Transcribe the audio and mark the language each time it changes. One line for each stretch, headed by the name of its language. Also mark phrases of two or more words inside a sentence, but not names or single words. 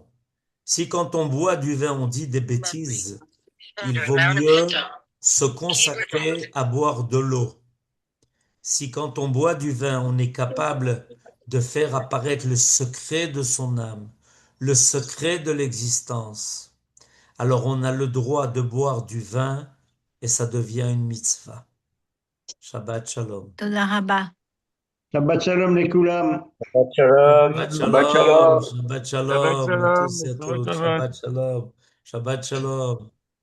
French: Si quand on boit du vin, on dit des bêtises, il vaut mieux se consacrer à boire de l'eau. Si quand on boit du vin, on est capable de faire apparaître le secret de son âme, le secret de l'existence, alors on a le droit de boire du vin et ça devient une mitzvah.
Hebrew: שבת שלום. תודה רבה. שבת שלום les Koulam. Shabbat Shabbat Shalom. Shalom. Shabbat Shabbat Shalom à Shalom.
French: tous et à
Hebrew: Bessorot
French: toutes.
Hebrew: Tovot. שבת שלום. שבת שלום.